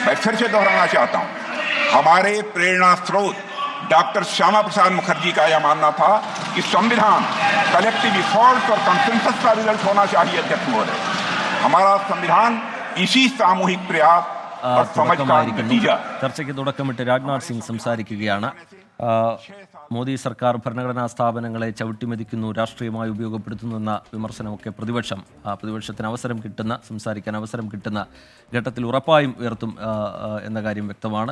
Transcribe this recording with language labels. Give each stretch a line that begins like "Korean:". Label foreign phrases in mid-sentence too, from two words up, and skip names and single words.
Hindi: मैं फिर से दोहराना चाहता हूं, हमारे प्रेरणा स्रोत डॉक्टर श्यामा प्रसाद मुखर्जी का यह मानना था कि संविधान
English: collective effort
Hindi: और कंसेंसस का रिजल्ट होना चाहिए। अध्यक्ष महोदय, हमारा संविधान इसी सामूहिक प्रयास और समझ का नतीजा।
Malayalam: ചർച്ചയ്ക്ക് തുടക്കമിട്ട് രാജ്നാഥ് സിംഗ് സംസാരിക്കുകയാണ്. മോദി സർക്കാർ ഭരണഘടനാ സ്ഥാപനങ്ങളെ ചവിട്ടിമെതിക്കുന്നു, രാഷ്ട്രീയമായി ഉപയോഗപ്പെടുത്തുന്നുവെന്ന വിമർശനമൊക്കെ പ്രതിപക്ഷത്തിന് സംസാരിക്കാൻ അവസരം കിട്ടുന്ന ഘട്ടത്തിൽ ഉറപ്പായും ഉയർത്തും എന്ന കാര്യം വ്യക്തമാണ്.